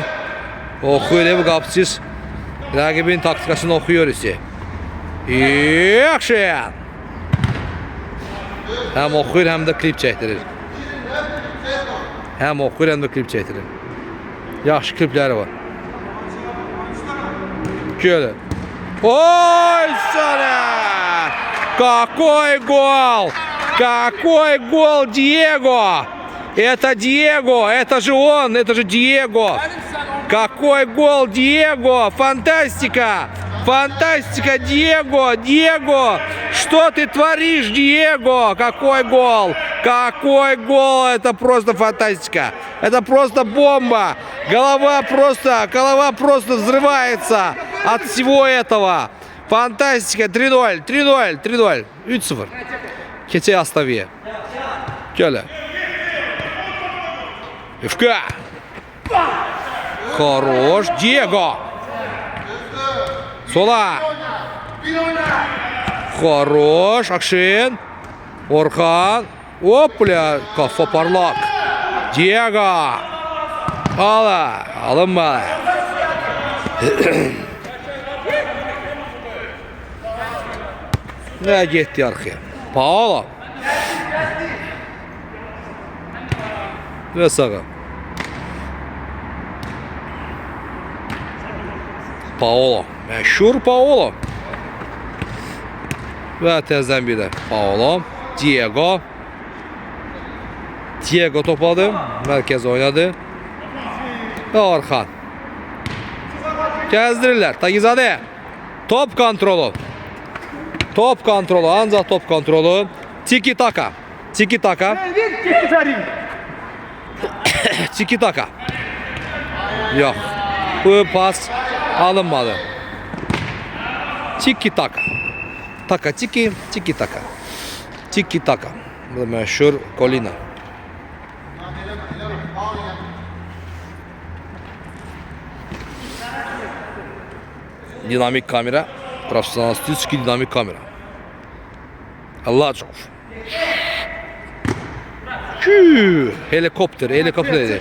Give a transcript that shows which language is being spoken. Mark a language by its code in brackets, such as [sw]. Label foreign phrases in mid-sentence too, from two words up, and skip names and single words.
[az] Oxuyur bu qapçız. Rəqibin taktikasını oxuyur ise. Yaxşı. Həm oxuyur, həm də klip çəkdirir. Həm oxuyur, həm də klip çəkdirir. Yaxşı klipləri var. Şöyle. [ru] Ой, sana! Какой гол! Какой гол, Диего! Это Диего! Это же он! Это же Диего! Какой гол, Диего! Фантастика! Фантастика, Диего! Диего! Что ты творишь, Диего? Какой гол! Какой гол! Это просто фантастика! Это просто бомба! Голова просто взрывается от всего этого! Фантастика! 3-0! 3-0! 3-0! 3-0! [az] Keçək Astaviyə. Gələ. Evka! [ru] Хорош! Диего! [az] Sola! Хорош! Akşin! Orxan! Hop, bля! Kafa parlak! Diego! Alınma! Ne getdi arxaya? Paolo! Və sağa. Paolo. Məşhur Paolo. Və təzədən bir də Paolo. Diego. Diego topladı. Mərkəz oynadı. Və Orxan. Gəzdirirlər. Tagizadə. Top kontrolu. Top kontrolu. Ancaq top kontrolu. Tiki taka. Tiki taka. Tiki taka. Yox. Bu pas alınmadı. Tiki taka. Taka tiki. Tiki taka. Tiki taka. Bu da məşhur Kolina. Dinamik kamera. Profesionalistiski dinamik kamera. Allah çok. Helikopter dedi.